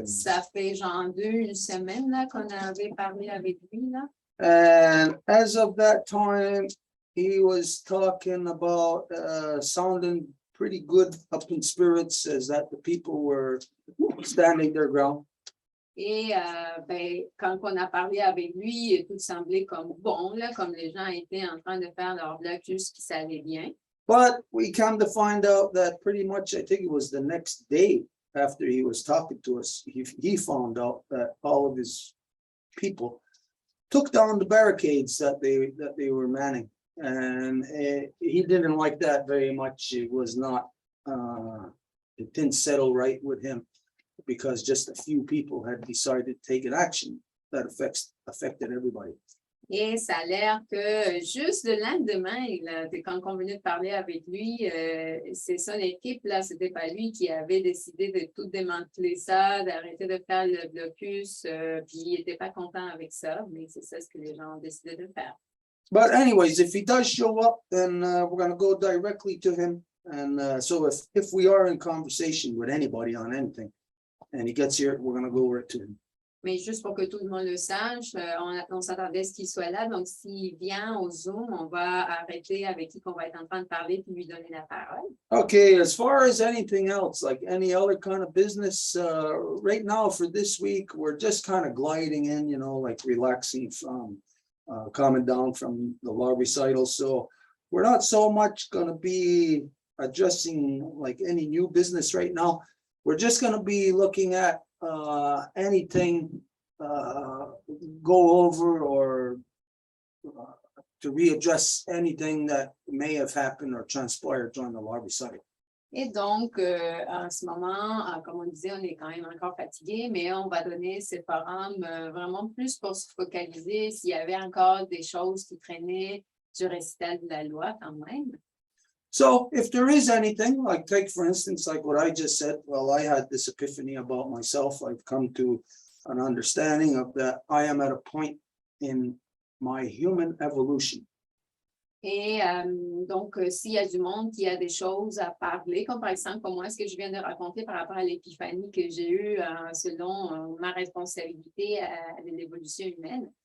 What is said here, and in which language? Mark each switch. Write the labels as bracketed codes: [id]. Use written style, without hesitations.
[fr] Ça fait genre une semaine là, qu'on avait parlé avec lui, là. [en] And as of that time, he was talking about sounding pretty good, up in spirits, as that the people were standing their ground. [fr] Et quand on a parlé avec lui, tout semblait comme bon, là, comme les gens étaient en train de faire leur blocus qui s'allait bien. [en] But we come to find out that pretty much, I think it was the next day after he was talking to us, he found out that all of his people took down the barricades that they were manning. And he didn't like that very much. It was not, it didn't settle right with him, because just a few people had decided to take an action that affected everybody. [fr] Et ça a l'air que juste le lendemain, quand on venait de parler avec lui, c'est son équipe, là, c'était pas lui qui avait décidé de tout démanteler ça, d'arrêter de faire le blocus, puis il n'était pas content avec ça, mais c'est ça ce que les gens ont décidé de faire. [en] But anyways, if he does show up, then we're going to go directly to him. And so if we are in conversation with anybody on anything, and he gets here, we're going to go right to him. [fr] Mais juste pour que tout le monde le sache, on s'attendait à ce qu'il soit là. Donc, s'il vient au Zoom, on va arrêter avec qui qu'on va être en train de parler puis lui donner la parole. [en] Okay, as far as anything else, like any other kind of business, right now for this week, we're just kind of gliding in, you know, like relaxing from, coming down from the law recital. So we're not so much going to be addressing like any new business right now. We're just going to be looking at anything go over or to readdress anything that may have happened or transpired during the law recital. [fr] Et donc, en ce moment, comme on disait, on est quand même encore fatigué, mais on va donner ces forums vraiment plus pour se focaliser s'il y avait encore des choses qui traînaient du récital de la loi quand même. [en] So if there is anything, like take for instance, like what I just said, well, I had this epiphany about myself. I've come to an understanding of that I am at a point in my human evolution. [fr] Et donc, s'il y a du monde qui a des choses à parler, comme par exemple, moi, ce que je viens de raconter par rapport à l'épiphanie que j'ai eue selon ma responsabilité à l'évolution humaine.